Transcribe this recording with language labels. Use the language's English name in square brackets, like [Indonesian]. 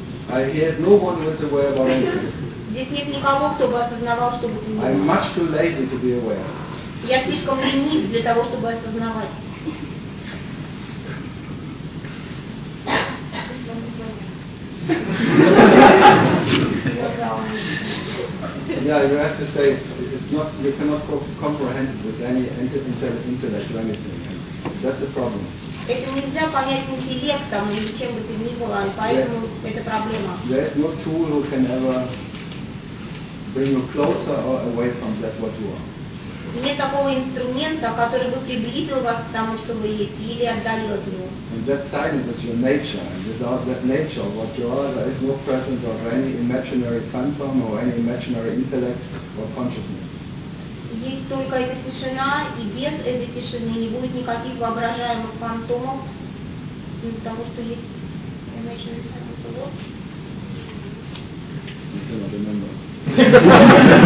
[English] I hear no one who is aware about anything. [Russian] Здесь нет никого, кто бы осознавал, что бы то ни было. [English] I'm much too lazy to be aware. [Russian] Я слишком ленив для того, чтобы осознавать. [English] Yeah, you have to say it's not. You cannot comprehend it with any intellect or anything. That's the problem. [Russian] Это нельзя понять интеллектом или чем бы то ни было, поэтому это проблема. [English] There is no tool who can ever bring you closer or away from that what you are. [Russian] Нет такого инструмента, который бы приблизил вас к тому, что вы есть, или отдалил от него. [English] And that silence is your nature. And without that nature, what you are, there is no presence of any imaginary phantom or any imaginary intellect or consciousness. [Russian] Есть только эта тишина, и без этой тишины не будет никаких воображаемых фантомов из-за того, что есть [English] imaginary phantom. I cannot remember.